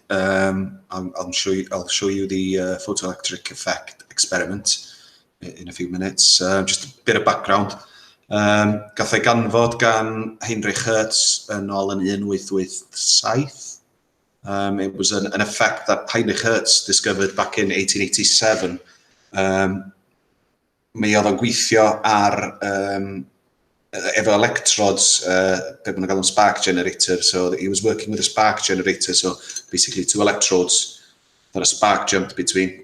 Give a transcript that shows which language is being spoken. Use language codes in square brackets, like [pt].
[en] I'll show you the photoelectric effect experiment in a few minutes. Just a bit of background. [cy] Gath ei ganfod gan Heinrich Hertz yn ôl yn 1887. [en] It was an effect that Heinrich Hertz discovered back in 1887. [cy] Mi oedd o'n gweithio ar efo electrodes, be maen nhw'n galw'n spark generator. [en] So he was working with a spark generator, so basically 2 electrodes that a spark jumped between.